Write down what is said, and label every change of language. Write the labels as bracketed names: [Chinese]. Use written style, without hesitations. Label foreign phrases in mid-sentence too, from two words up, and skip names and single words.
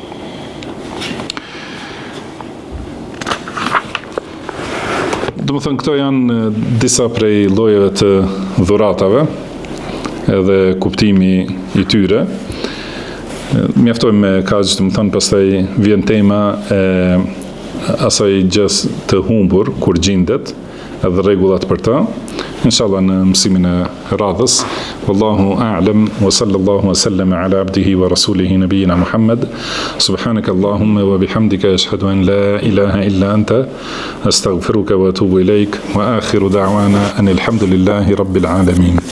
[Albanian] Domethënë këto janë disa prej llojeve të dhuratave edhe kuptimi i tyre. Mjaftojmë me kaq, domethënë pastaj vjen tema e asaj gjës të humbur kur gjendet edhe rregullat për të. Inshallah në mësimin e radhës. [Arabic] والله أعلم وصلى الله وسلم على عبده ورسوله نبينا محمد. سبحانك اللهم وبحمدك أشهد أن لا إله إلا أنت أستغفرك وأتوب إليك وآخر دعوانا أن الحمد لله رب العالمين.